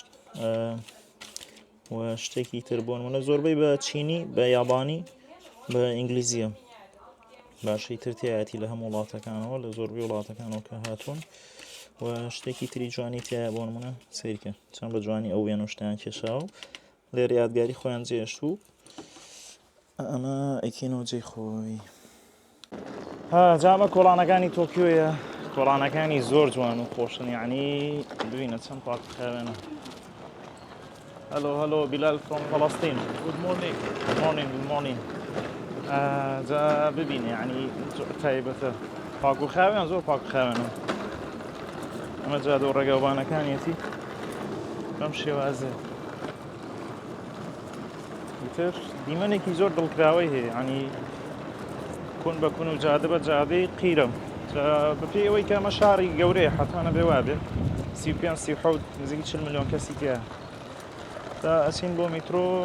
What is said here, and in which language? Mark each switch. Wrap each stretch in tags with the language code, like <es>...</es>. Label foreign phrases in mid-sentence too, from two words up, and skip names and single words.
<ckb>و شتێکی تر بۆ نمونە زۆربەی بە چینی بە یابانی بە ئینگلیزیە باشەی تر تایەتی لە هەموو وڵاتەکانەوە لە زۆربەی وڵاتەکانەوە کە هاتوون و شتێکی تری جوانی تایە بۆ نمونە سیرکە چەند بە جوانی ئەو وێنە شتیان کێشاوە لێرە یادگاری خۆیان جێشت و ئەمە ئەیکێنەوە جێی خۆی جامە کۆڵانەکانی تۆکیۆیە کۆڵانەکانی زۆر جوان و خۆشن یعنی ببینە چەند پاک خاوێنە.</ckb> <en>هەلو بیلال from Palestine. Good morning. Good morning.</en> <ckb>جا ببینە یعنی تایبەتە پاک و خاوێن زۆر پاک و خاوێنە. ئەمە جادە و ڕێگاوبانەکانیەتی بەم شێوازێ. تر دیمەنێکی زۆر دڵکراوەی هەیە ینی کون بە کون و جادە بە جادەی قیرە بەپێی ئەوەی کە ئەمە شاری گەورەیە حتانە بێ وابێ 35 نزیکی 40 ملیۆن کەسی تیا تا ئەچین بۆ میترۆ</ckb>